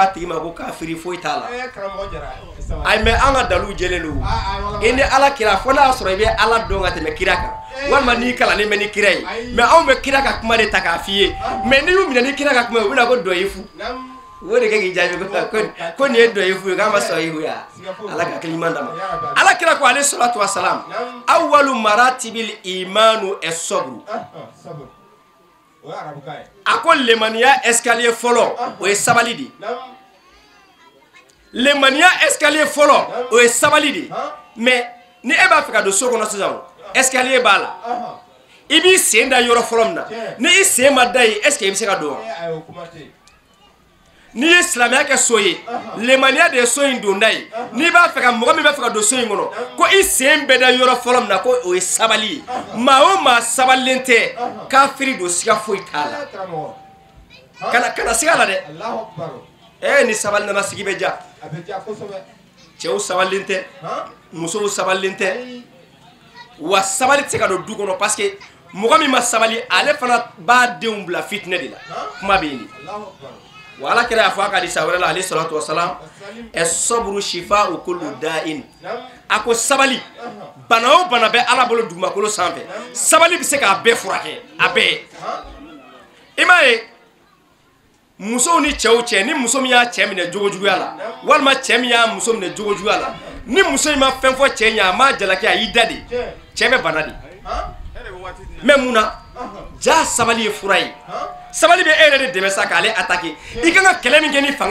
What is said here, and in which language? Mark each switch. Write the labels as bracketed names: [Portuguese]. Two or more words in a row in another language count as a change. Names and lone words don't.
[Bambara] tigi ma ko kafiri foyi t'a la ayi mais an ka dalu jɛlen don i ni ala kira fo n'a sɔrɔ i bɛ ala dɔn ka tɛmɛ kira kan walima n'i kalannen bɛ ni kira ye mais anw bɛ kira ka kuma de ta k'a f'i ye mais n'i y'u minɛ ni kira ka kuma ye u bɛna ko dɔ ye fu o de kɛ k'i jaabi ko nin ye dɔ ye fu ye k'an ma sɔn ye ya ala ka hakili ɲuman d'a ma ala kira ko [Arabic] عليه الصلاة والسلام أول مراتب الإيمان الصبر [Bambara] a ko lemaniya escalier fɔlɔ o ye sabali de lemaniya escalier fɔlɔ o ye sabali de mais ni e b'a fɛ ka don so kɔnɔ sisan escalier b'a la i b'i sen da yɔrɔ fɔlɔ min na ni i sen ma da yen [French] est ce que [Bambara] i bɛ se ka don wa n'i ye silamɛya kɛ so ye lemaniya de ye so in donda ye n'i b'a fɛ ka mɔgɔ min b'a fɛ ka don so in kɔnɔ ko i sen bɛ da yɔrɔ fɔlɔ min na ko o ye sabali ye maa o maa sabalilen tɛ kafiri don siga foyi t'a la kana siga la dɛ ni sabali nana sigi bɛ ja cɛw sabalilen tɛ musow sabalilen tɛ wa sabali tɛ se ka don du kɔnɔ [French] parce que [Bambara] mɔgɔ min ma sabali ale fana b'a denw bila fitinɛ de la kuma bɛ yen wa ala kira y'a fɔ a ka hadisa wɛrɛ la [Arabic] عليه الصلاة والسلام الصبر شفاء كل داء [Bambara] a ko sabali bana o bana bɛ ala bolo dugumakolo sanfɛ sabali bɛ se k'a bɛɛ furakɛ a bɛɛ i m'a ye musow ni cɛw cɛ ni muso min y'a cɛ minɛ jogojuguya la walima cɛ min y'a muso minɛ jogojuguya la ni muso in ma fɛn fɔ cɛ ɲɛ a m'a jalaki a y'i da de cɛ bɛ bana de mais mun na ja sabali ye fura ye sabali bɛ e yɛrɛ de dɛmɛ sa k'ale attaquer i kan ka kɛlɛ min kɛ ni fanga ye